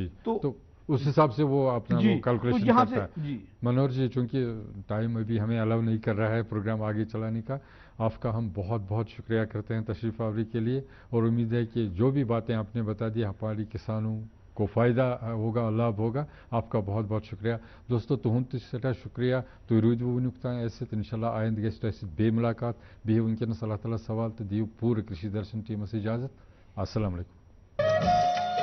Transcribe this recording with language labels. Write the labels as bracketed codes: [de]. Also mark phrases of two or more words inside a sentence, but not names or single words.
[hi] तो उस हिसाब से वो अपना वो कैलकुलेशन करता है। मनोहर जी, चूंकि टाइम अभी हमें अलाउ नहीं कर रहा है प्रोग्राम आगे चलाने का, आपका हम बहुत बहुत शुक्रिया करते हैं तशरीफ आवरी के लिए, और उम्मीद है कि जो भी बातें आपने बता दी हमारी किसानों को फ़ायदा होगा, लाभ होगा। आपका बहुत बहुत शुक्रिया दोस्तों। [ks] तुहंद सठा शुक्रिया, तुम रूद वुनुक ऐसे इंशाल्लाह आइंद गस्ट ऐसे बे मुलाकात बे वनकस अल्लाह ताला सवाल तो दियो पूरे कृषि दर्शन टीम से इजाज़त। [ar] السلام عليكم.